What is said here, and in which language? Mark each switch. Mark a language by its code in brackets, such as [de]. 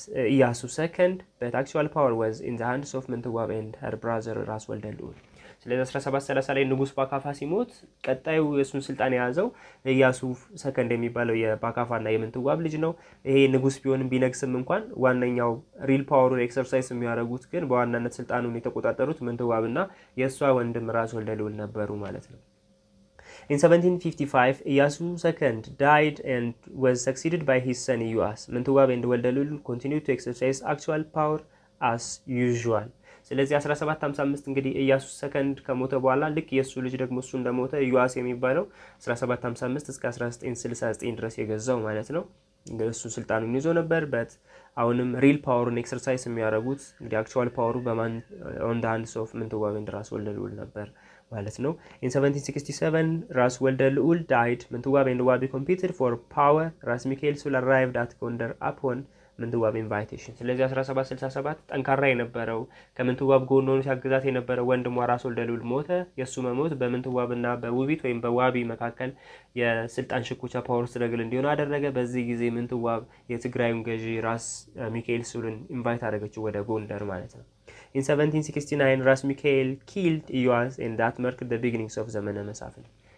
[am] ኢያሱ II, but actual power was in the hands of ምንትዋብ and her brother ራስ ወልደ ልዑል። ስለዚህ 1730 ላይ ንጉስ ባካፋ ሲሞት ቀጣዩ የሱን ስልጣን የያዘው ኢያሱ II የሚባለው የባካፋና የምንትዋብ ልጅ ነው። ይሄ ንጉስ ቢሆንም ቢነግስም እንኳን ዋነኛው ሪል ፓወሩን ኤክሰርሳይዝ የሚያደርጉት ግን በዋናነት ስልጣኑን የተቆጣጠሩት ምንትዋብና የሷ ወንድም ራስ ወልደ ልዑል ነበሩ ማለት ነው። In 1755, Iyasu II died and was succeeded by his son Iyas. [en] ምንትዋብ and ወልደ ልዑል continued to exercise actual power as usual. [am] ስለዚህ 1755 እንግዲህ ኢያሱ II ከሞተ በኋላ ልክ የሱ ልጅ ደግሞ እሱ እንደሞተ ኢያስ የሚባለው 1755 እስከ 1969 ድረስ የገዛው ማለት ነው። እንግዲህ እሱ ስልጣኑን ይዞ ነበር በት አሁንም ሪል ፓወሩን ኤክሰርሳይዝ የሚያደርጉት እንግዲህ አክቹዋል ፓወሩ በማን on the hands of ምንትዋብ and ራስ ወልደ ልዑል ነበር ማለት ነው። in 1767 ራስ ወልደ ልዑል died. [en] ምንትዋብ and ዋቢ competed for power. [am] ራስ ሚካኤል soon arrived at ጎንደር upon ምንትዋብ invitation። ስለዚህ 1767 ጠንካራ የነበረው ከምንትዋብ ጎን ሆኖ ሲያግዛት የነበረው ወንድሟ ራስ ወልደ ልዑል ሞተ። የሱ መሞት በምንትዋብና በውቢት ወይም በዋቢ መካከል የስልጣን ሽኩቻ ፓወር ስትረግል እንዲሆን አደረገ። በዚህ ጊዜ ምንትዋብ የትግራዩን ገዢ ራስ ሚካኤል ሱልን ኢንቫይት አደረገችው ወደ ጎንደር ማለት ነው። In 1769 ራስ ሚካኤል killed Iyas and that marked the beginnings of ዘመነ መሳፍንት።